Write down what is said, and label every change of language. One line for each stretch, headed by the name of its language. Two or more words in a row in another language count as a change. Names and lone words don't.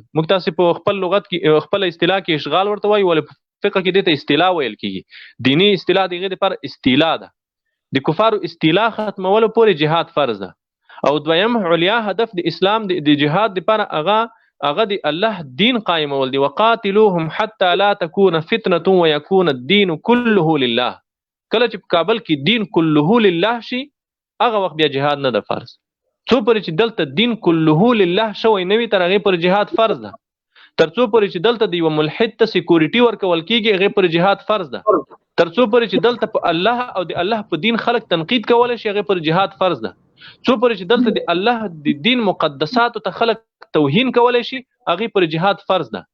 Pashto: موږ تاسې په خپل لغت کې خپله استیلا کې اشغال ورته وایو ولې په فقه کې دې ته استیلا ویل کېږي. دیني استیلا د هغې دپاره استیلا ده. د کفارو استیلا ختمولو پورې جهاد فرض ده. او دویم علیا هدف د اسلام د جهاد دپاره هغه د الله دین قائمول دي.
Arabic: وقاتلوهم حتى لا تكون فتنه ويكون الدين كله لله.
Pashto: کله چې په کابل کې دین
Arabic: كله لله
Pashto: شي هغه وخت بیا جهاد نه ده فرض. څو پورې چې دلته دین
Arabic: كله لله
Pashto: شوی نه وي تر هغې پورې جهاد فرض ده. ترڅو پورې چې دلته د یو ملحد ته سکیورټي ورکول کیږي هغه پر جهاد فرض ده. ترڅو پورې چې دلته په الله او د الله په دین خلک تنقید کولای شي هغه پر جهاد فرض ده. څو پورې چې دلته د الله د دین مقدساتو ته خلک توهین کولای شي هغه پر جهاد فرض ده.